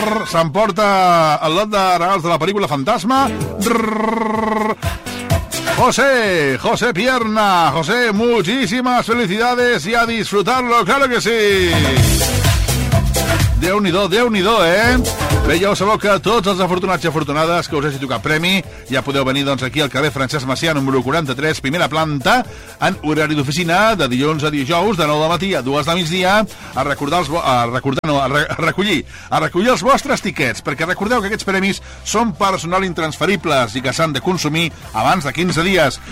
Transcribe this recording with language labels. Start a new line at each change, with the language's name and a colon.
Catalan: S'emporta el lot de regals de la pel·lícula Fantasma. José, José Pierna.
Spanish: José, muchísimas felicidades y a disfrutarlo, claro que sí.
Catalan: Déu-n'hi-do, Déu-n'hi-do, eh? Bé, ja ho sabeu que tots els afortunats i afortunades que us hagi tocat premi, ja podeu venir doncs aquí al carrer Francesc Macià, número 43, primera planta, en horari d'oficina, de dilluns a dijous, de 9 de matí a 2 de migdia, a recordar els... a recollir els vostres tiquets, perquè recordeu que aquests premis són personal intransferibles i que s'han de consumir abans de 15 dies.